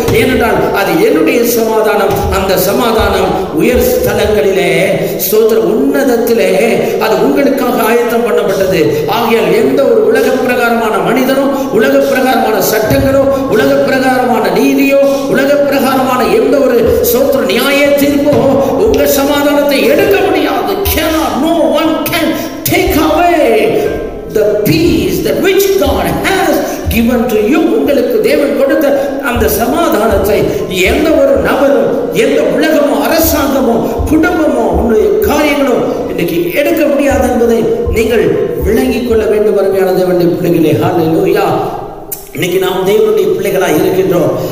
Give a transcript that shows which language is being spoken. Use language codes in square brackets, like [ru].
[ta] ஏனென்றால் அது என்னுடைய சமாதானம். அந்த சமாதானம் உயர் ஸ்தலங்களிலே, ஸ்தோத்திர உன்னதத்திலே அது உங்களுக்காக ஆயத்தம் பண்ணப்பட்டது. ஆகையால் எந்த ஒரு உலக பிரகாரமான மனிதனோ, உலக பிரகாரமான சட்டங்களோ, உலக பிரகாரமான நீதியோ, உலக பிரகாரமான எந்த ஒரு சோத்திர நியாய தீர்ப்போ உங்க சமாதானத்தை எடுக்க முடியாது. [en] No one can take away the peace that which God has given to you. [ta] உங்களுக்கு தேவன் கொடுத்த அந்த சமாதானத்தை எந்த ஒரு நபரும், எந்த உலகமோ, அரசாங்கமோ, குடும்பமோ, உங்களுடைய காரியங்களோ இன்னைக்கு எடுக்க முடியாது என்பதை நீங்கள் விளங்கிக் கொள்ள வேண்டும். அருமையான தேவனுடைய பிள்ளைகளே, ஹல்லேலூயா. இன்னைக்கு நாம் தேவனுடைய பிள்ளைகளா இருக்கின்றோம்.